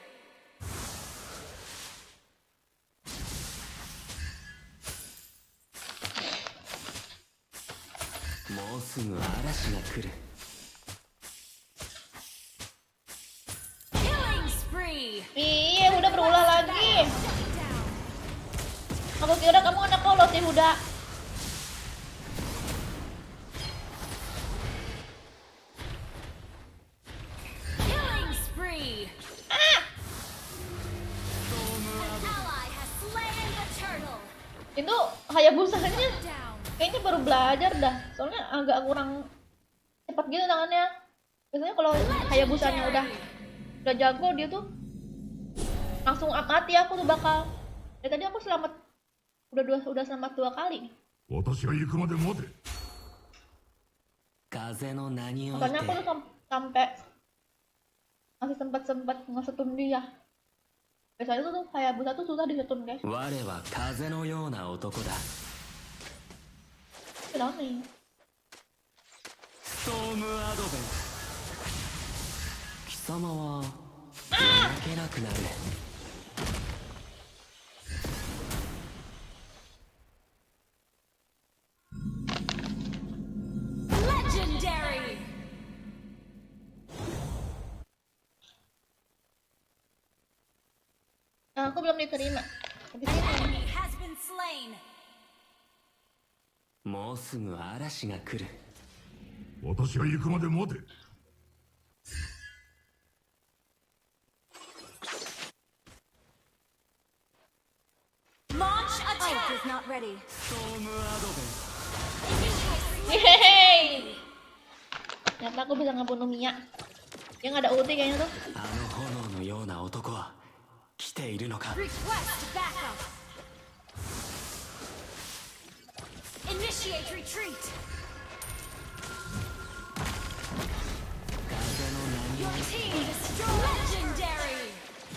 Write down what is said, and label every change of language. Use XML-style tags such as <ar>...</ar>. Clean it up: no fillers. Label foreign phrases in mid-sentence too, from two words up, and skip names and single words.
<ja>もうすぐ嵐が来る</ja> <en>Killing spree.</en> <id>Iya, udah berulah lagi.</id> <en>Shut down.</en> <id>Aku kira kamu anak polos ya, Huda.</id> <en>Killing spree. An ally has slain the turtle.</en> <id>Itu Hayabusanya</id> <en>Down.</en> <id>kayaknya baru belajar dah. Soalnya agak kurang cepat gitu tangannya. Biasanya kalau Hayabusanya udah jago dia tuh langsung mati aku tuh bakal. Ya tadi aku selamat udah selamat 2 kali.</id> <ja>私が行くまで待て。風の名におい</ja> <id>Makanya</id> <ja>て</ja> <id>aku tuh sampai masih sempat nge-stun dia. Biasanya tuh Hayabusa tuh susah di-stun, guys.</id> <ja>我は風のような男だ</ja> <id>Kenapa nih?</id> <ja>ストームアドベン貴様は動けなくなる</ja> <en>Legendary.</en> <id>Nah, aku belum diterima. Habis</id> <en>An</en> <id>ini</id> <en>enemy has been slain.</en> <ja>もうすぐ嵐が来る私が行くまで待て。</ja> <en>Launch attack. Is not ready.</en> <ja>ストームアドベン</ja> <id>Yeay! Ternyata aku bisa ngebunuh Mia. Dia nggak ada ulti kayaknya tuh.</id> <ja>あの炎のような男は来ているのか</ja> <en>Request backup. Initiate retreat.</en> <ja>風の名に</ja> <en>Your team destroyed. Legendary.</en>